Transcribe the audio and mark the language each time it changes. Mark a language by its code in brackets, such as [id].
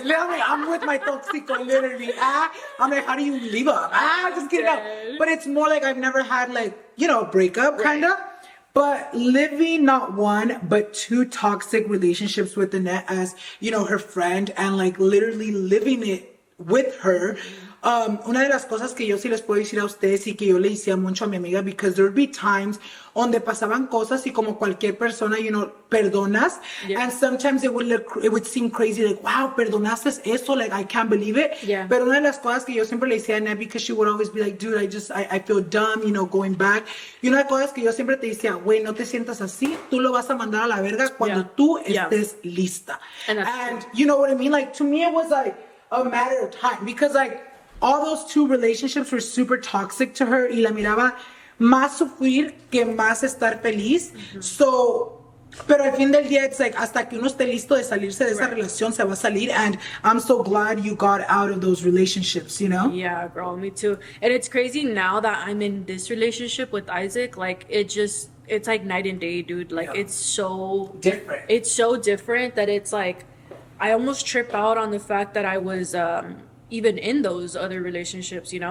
[en] Literally, I'm with my toxico, literally. I'm like, how do you leave up? Just get it out. But it's more like I've never had like, breakup kind of. But living not one, but two toxic relationships with Annette as, her friend, and like literally living it with her. [es] Una de las cosas que yo sí les puedo decir a ustedes y que yo le decía mucho a mi amiga, because there would be times donde pasaban cosas y como cualquier persona, perdonas. [en] Yeah. And sometimes it would seem crazy, like, wow, perdonaste eso, like, I can't believe it. Yeah. Pero una de las cosas que yo siempre le decía a Annette, because she would always be like, dude, I feel dumb, going back. [es] Y una de las cosas que yo siempre te decía, güey, no te sientas así, tú lo vas a mandar a la verga cuando tú estés lista. [en] And you know what I mean? Like, to me, it was like a matter of time, because like, all those two relationships were super toxic to her, y la miraba más sufrir que más estar feliz. [es] So, pero al fin del día, it's like, hasta que uno esté listo de salirse de esa relación, se va a salir. [en] And I'm so glad you got out of those relationships, Yeah, girl, me too. And it's crazy now that I'm in this relationship with Isaac, like, it's like night and day, dude. Like, it's so different. It's so different that it's like, I almost trip out on the fact that I was, even in those other relationships,